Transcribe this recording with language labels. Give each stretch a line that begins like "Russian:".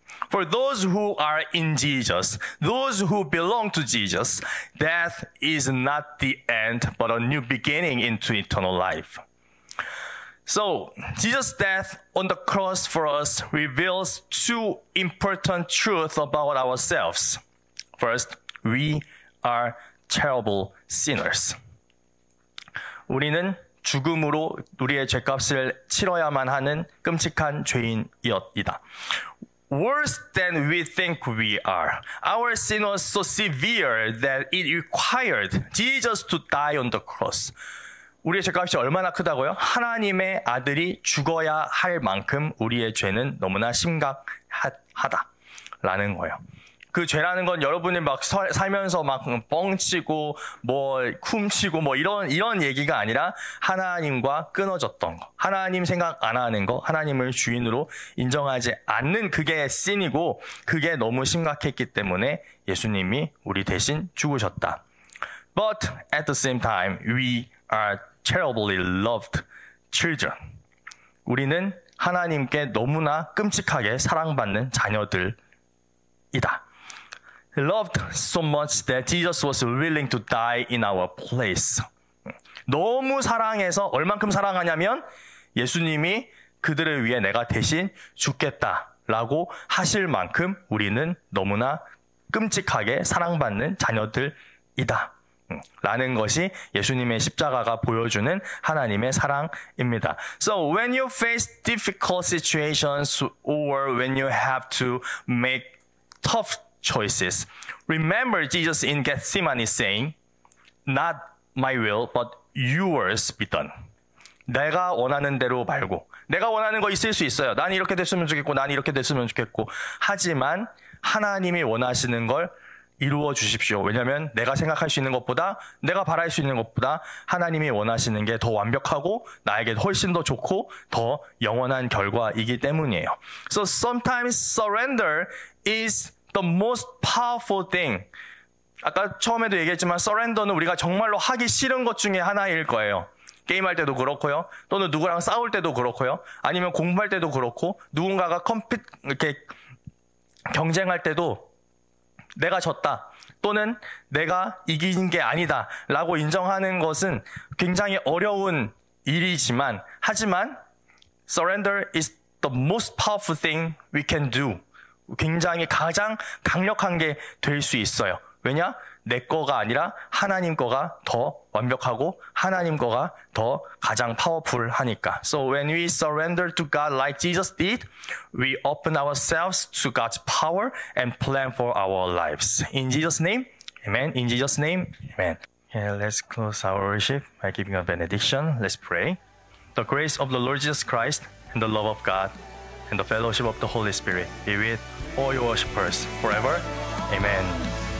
English: For those who are in Jesus, those who belong to Jesus, death is not the end, but a new beginning into eternal life. So, Jesus' death on the cross for us reveals 2 important truths about ourselves. First, we are terrible sinners.
Korean: 우리는 죽음으로 우리의 죄값을 치러야만 하는 끔찍한 죄인이다.
English: worse than we think we are. Our sin was so severe that it required Jesus to die on the cross.
Korean: 우리의 죄값이 얼마나 크다고요? 하나님의 아들이 죽어야 할 만큼 우리의 죄는 너무나 심각하다라는 거예요. 그 죄라는 건 여러분이 막 살면서 막 뻥치고 뭐 훔치고 뭐 이런 얘기가 아니라 하나님과 끊어졌던 거, 하나님 생각 안 하는 거, 하나님을 주인으로 인정하지 않는 그게 씬이고 그게 너무 심각했기 때문에 예수님이 우리 대신 죽으셨다.
English: But at the same time, we are terribly loved children.
Korean: 우리는 하나님께 너무나 끔찍하게 사랑받는 자녀들이다.
English: He loved so much that Jesus was willing to die in our place.
Korean: 너무 사랑해서 얼만큼 사랑하냐면 예수님이 그들을 위해 내가 대신 죽겠다라고 하실 만큼 우리는 너무나 끔찍하게 사랑받는 자녀들이다. 라는 것이 예수님의 십자가가 보여주는 하나님의 사랑입니다.
English: So when you face difficult situations or when you have to make tough choices, remember Jesus in Gethsemane saying, not my will, but yours be done.
Korean: 내가 원하는 대로 말고, 내가 원하는 거 있을 수 있어요. 난 이렇게 됐으면 좋겠고, 난 이렇게 됐으면 좋겠고. 하지만 하나님이 원하시는 걸 이루어 주십시오. 왜냐하면 내가 생각할 수 있는 것보다, 내가 바랄 수 있는 것보다 하나님이 원하시는 게 더 완벽하고 나에게 훨씬 더 좋고 더 영원한 결과이기 때문이에요.
English: So sometimes surrender is the most powerful thing.
Korean: 아까 처음에도 얘기했지만 surrender는 우리가 정말로 하기 싫은 것 중에 하나일 거예요. 게임할 때도 그렇고요. 또는 누구랑 싸울 때도 그렇고요. 아니면 공부할 때도 그렇고 누군가가 이렇게 경쟁할 때도 내가 졌다 또는 내가 이긴 게 아니다 라고 인정하는 것은 굉장히 어려운 일이지만 하지만
English: surrender is the most powerful thing we can do.
Korean: 굉장히 가장 강력한 게 될 수 있어요. 왜냐? 내 거가 아니라 하나님 거가 더 완벽하고 하나님 거가 더 가장 파워풀하니까.
English: So when we surrender to God like Jesus did, we open ourselves to God's power and plan for our lives. In Jesus' name, amen. In Jesus' name, amen. Okay, let's close our worship by giving a benediction. Let's pray. The grace of the Lord Jesus Christ and the love of God and the fellowship of the Holy Spirit be with all your worshipers forever. Amen.